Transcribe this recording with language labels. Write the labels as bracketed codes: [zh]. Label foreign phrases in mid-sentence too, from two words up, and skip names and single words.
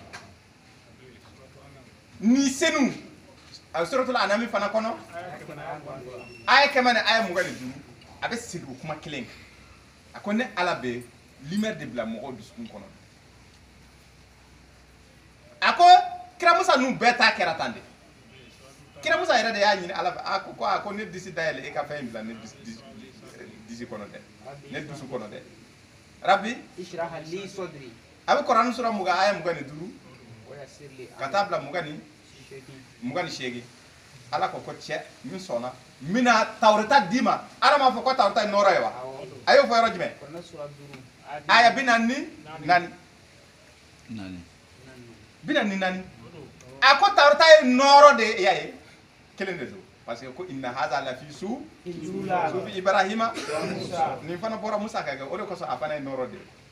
[bm] ni senu a suratul anami fana kɔnɔ aya kɛmɛ ni aya 25 a bɛ segin o kuma kelen kan a ko ne ala bɛ lumière de bila mɔgɔw dusukun kɔnɔ a ko kira musa ninnu bɛɛ ta kɛra tan de kira musa yɛrɛ de y'a ɲini ala fɛ a ko ne disi dayɛlɛ e ka fɛn in bila ne disi kɔnɔ dɛ ne dusu kɔnɔ dɛ rabbi [ar] اشرح لي صدري [bm] a bɛ kuranɛ sura 20 aya 25 ka taa bila 28 ala ko cɛ min sɔnna n bɛna tawureta d'i ma ala m'a fɔ ko tawureta ye nɔɔrɔ ye wa a y'o fɔ yɔrɔ jumɛn aya 44 a ko tawureta ye nɔɔrɔ de ye y'a ye kelen de don [fr] parce que [bm] ko [ar] إن هذا لفي صحف إبراهيم [bm] nin fana bɔra musa ka kɛ o de kosɔn a fana ye nɔɔrɔ de ye